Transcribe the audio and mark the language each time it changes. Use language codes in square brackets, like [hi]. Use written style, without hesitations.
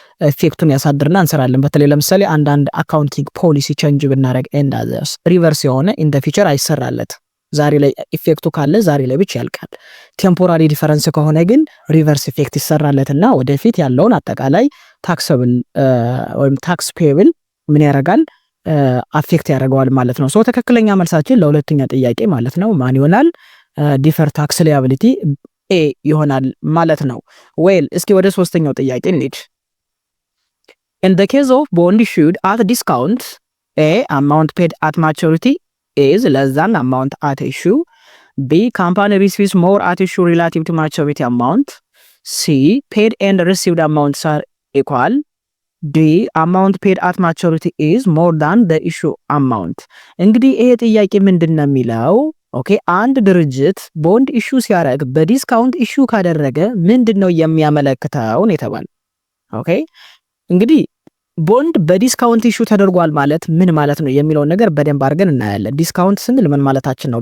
[am] ኢፌክቱን ያሳድርና እንሰራለን። በተለይ ለምሳሌ አንዳንድ አካውንቲንግ ፖሊሲ ቼንጅ ብናደርግ [en] ኤንድ አዘርስ [am] ሪቨርስ የሆነ [en] ኢን ዘ ፊቸር [am] አይሰራለት። ዛሬ ላይ ኢፌክቱ ካለ ዛሬ ላይ ብቻ ያልቃል። ቴምፖራሪ ዲፈረንስ ከሆነ ግን ሪቨርስ ኢፌክት ይሰራለትና ወደፊት ያለውን አጠቃላይ ታክሰብል ወይም ታክስ ፔብል ምን ያደርጋል? አፌክት ያደርገዋል ማለት ነው። ሶ ትክክለኛ መልሳችን ለሁለተኛ ጥያቄ ማለት ነው ማን ይሆናል? [en] ዲፈር ታክስ ሊያቢሊቲ ኤ [am] ይሆናል ማለት ነው። ዌል እስኪ ወደ ሶስተኛው ጥያቄ እንሂድ። [en] In the case of bond issued at discount, A amount paid at maturity is less than amount at issue. B company receives more at issue relative to maturity amount. C paid and received amounts are equal. D amount paid at maturity is more than the issue amount. [am] እንግዲህ ይሄ ጥያቄ ምንድነው የሚለው ኦኬ አንድ ድርጅት ቦንድ ኢሹ ሲያደርግ በዲስካውንት ኢሹ ካደረገ ምንድነው የሚያመለክተው ነው የተባለ። ኦኬ እንግዲህ ቦንድ በዲስካውንት ኢሹ ተደርጓል ማለት ምን ማለት ነው የሚለውን ነገር በደንብ አድርገን እናያለን። ዲስካውንት ስንል ምን ማለታችን ነው?